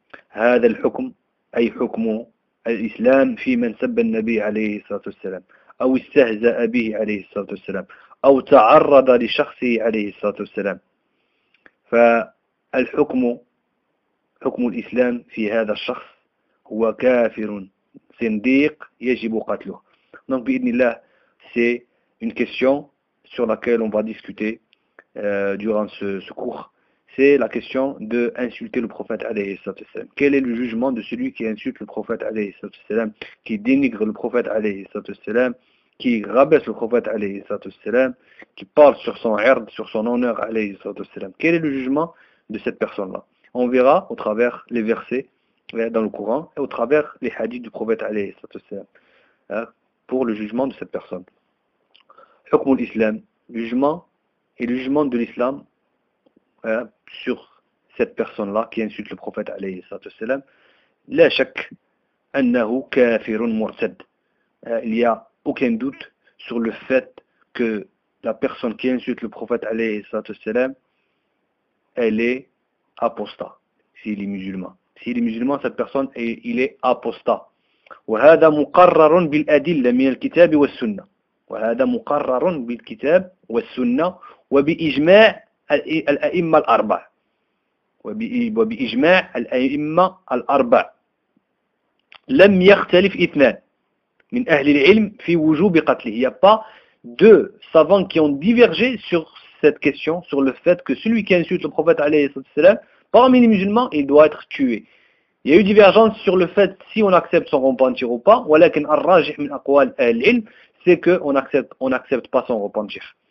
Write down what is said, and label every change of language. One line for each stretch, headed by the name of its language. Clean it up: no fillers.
Arabic: هذا الحكم، أي حكم الإسلام في من سب النبي عليه الصلاة والسلام، أو استهزأ به عليه الصلاة والسلام، أو تعرض لشخصه عليه الصلاة والسلام، فالحكم، حكم الإسلام في هذا الشخص، هو كافر زنديق يجب قتله.
French: Donc
Arabic: بإذن الله،
French: c'est une question sur laquelle on va discuter durant ce cours, c'est la question de insulter le prophète alayhi sallam. Quel est le jugement de celui qui insulte le prophète alayhi sallam, qui dénigre le prophète alayhi sallam, qui rabaisse le prophète alayhi sallam, qui parle sur son ird, sur son honneur alayhi sallam. Quel est le jugement de cette personne-là? On verra au travers les versets dans le Coran et au travers les hadiths du prophète alayhi sallam pour le jugement de cette personne.
Arabic: حكم الإسلام،
French: jugement et le jugement de l'islam sur cette personne-là qui insulte le prophète عليه الصلاة والسلام.
Arabic: لا شك أنه كافر مرتد.
French: Il n'y a aucun doute sur le fait que la personne qui insulte le prophète عليه الصلاة والسلام, elle est apostat. S'il est musulman. S'il est musulman, cette personne, il est apostat.
Arabic: وهذا مقرر بالأدلة من الكتاب والسنة. وهذا مقرر بالكتاب والسنة وبإجماع الأئمة الأربع وبإجماع الأئمة الأربع لم يختلف اثنان من أهل العلم في وجوب قتله.
French: Il n'y a pas deux savants qui ont divergé sur cette question, sur le fait que celui qui insulte le prophète عليه الصلاة والسلام parmi les musulmans, il doit être tué. Il y a eu divergence sur le fait si on accepte son repentir ou pas.
Arabic: ولكن الراجح من أقوال أهل العلم
French: c'est qu'on n'accepte on accepte pas son repentir.